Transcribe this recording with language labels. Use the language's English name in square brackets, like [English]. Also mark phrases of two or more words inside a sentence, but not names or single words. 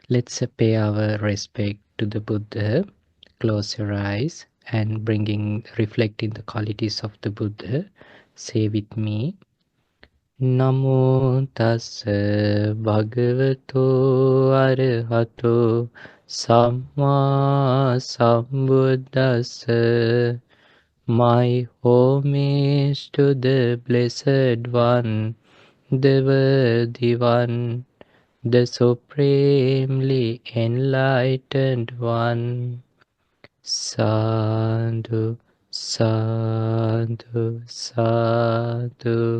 [English] Let's pay our respect to the Buddha. Close your eyes and reflecting the qualities of the Buddha. Say with me. [Pali] Namo tassa bhagavato arahato samma sambuddhassa. [English] My homage to the Blessed One, the Worthy One, the Supremely Enlightened One. [Pali] Sadhu, sadhu, sadhu.